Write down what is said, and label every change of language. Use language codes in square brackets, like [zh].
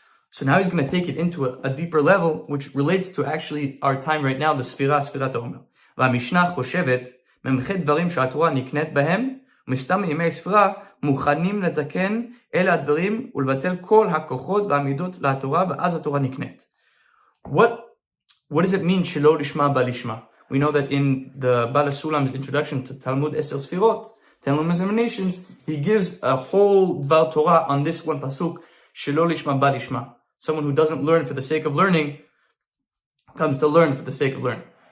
[en] So now he's going to take it into a deeper level, which relates to actually our time right now, the Sfirat Omer. [he] והמשנה חושבת, ממחי דברים שהתורה נקנית בהם, ומסתם ימי ספירה, מוכנים לתקן אלה הדברים ולבטל כל הכוחות והמידות לתורה, ואז התורה נקנית. [en] What does it mean, [he] שלא לשמה בלשמה? [en] We know that in the Bala Sulam's introduction to Talmud Esther Sfirot, 10 Luminous Emanations, he gives a whole Dvar Torah on this one pasuk, Shelo lishma ba lishma. Someone who doesn't learn for the sake of learning comes to learn for the sake of learning.